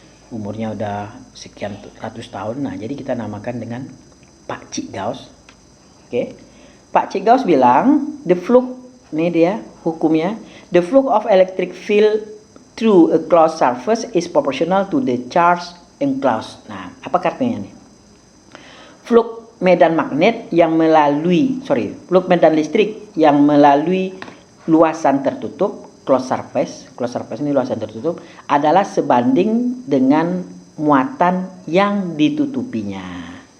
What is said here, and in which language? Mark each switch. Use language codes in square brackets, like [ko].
[id] Umurnya udah sekian ratus tahun. Nah, jadi kita namakan dengan Pak Cik Gauss. Oke. Pak Cik Gauss bilang, [en] the flux, [id] ini dia hukumnya, [en] the flux of electric field through a closed surface is proportional to the charge enclosed. [id] Nah, apa artinya nih? Flux medan magnet yang flux medan listrik yang melalui luasan tertutup, closed surface ini luasan tertutup, adalah sebanding dengan muatan yang ditutupinya.